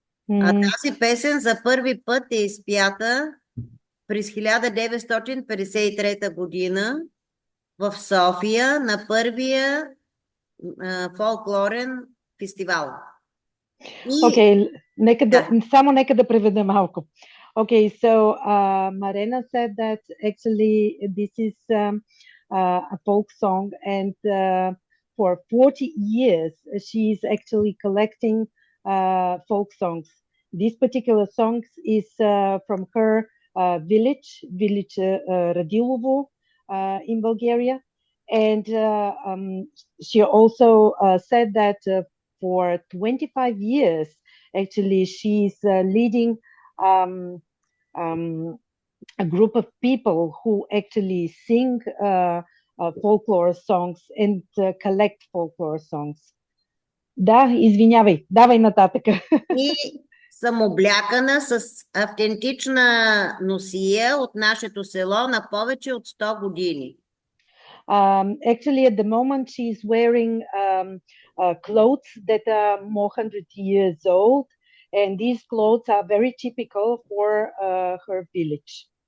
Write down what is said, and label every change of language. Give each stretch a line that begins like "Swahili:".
Bulgarian: А тази песен за първи път е изпята през 1953 година в София на първия фолклорен фестивал. Okay, нека да преведа малко.
English: Okay, so Marena said that actually this is a folk song, and for 40 years she's actually collecting folk songs. This particular song is from her village Radilovo in Bulgaria, and she also said that for 25 years, actually, she's leading a group of people who actually sing folklore songs and collect folklore songs.
Bulgarian: Да, извинявай, давай нататък. И съм облякана с автентична носия от нашето село на повече от 100 години.
English: Actually, at the moment, she's wearing clothes that are more 100 years old, and these clothes are very typical for her village.